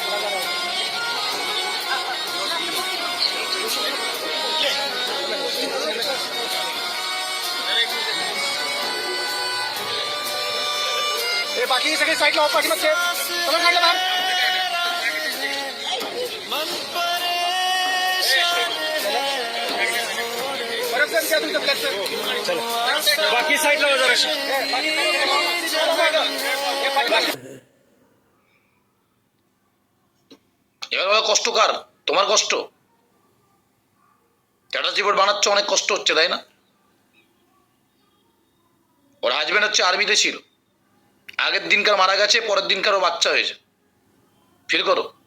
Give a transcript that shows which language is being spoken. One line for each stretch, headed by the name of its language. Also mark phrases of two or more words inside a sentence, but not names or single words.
Marathi: बाकी सगळे साईडला ऑफ पाठीमागचे चला साईडला बाहेर. मन परेशान परत जण द्या तुमचं फ्लॅटचं. बाकी साईडला हो जराशी.
Bangla: এবার বলো কষ্ট কার? তোমার কষ্ট?
English: status report
Bangla: বানাচ্ছ, অনেক কষ্ট হচ্ছে তাই না? ওর হাজবেন্ড হচ্ছে আর্মিতে ছিল, আগের দিনকার মারা গেছে, পরের দিনকার ও বাচ্চা হয়েছে, ফিল করো।